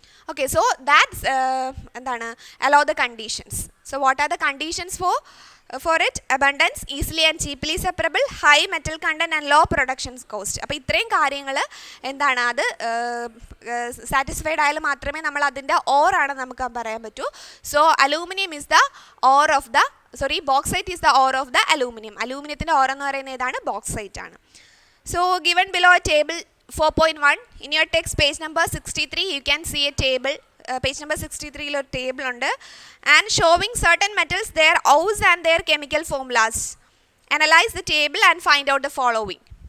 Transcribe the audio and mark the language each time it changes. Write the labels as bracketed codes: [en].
[en] Okay, so that's allow the conditions. So what are the conditions for it? Abundance, easily and cheaply separable, high metal content and low production cost. [ml] അപ്പോൾ ഇത്രയും കാര്യങ്ങൾ എന്താണ് അത് satisfied ആയാലും മാത്രമേ നമ്മൾ അതിൻ്റെ ഓറാണ് നമുക്ക് പറയാൻ പറ്റൂ. [en] So aluminium is the ore of the bauxite is the ore of the aluminium. [ml] അലൂമിനിയത്തിൻ്റെ or എന്ന് പറയുന്നത് ഏതാണ്? ബോക്സൈറ്റ് ആണ്. [en] So given below a table 4.1 in your text page number 63 you can see a table. Page number 63 [ml] ഒരു table ഉണ്ട് [en] and showing certain metals, their ores and their chemical formulas. Analyze the table and find out the following.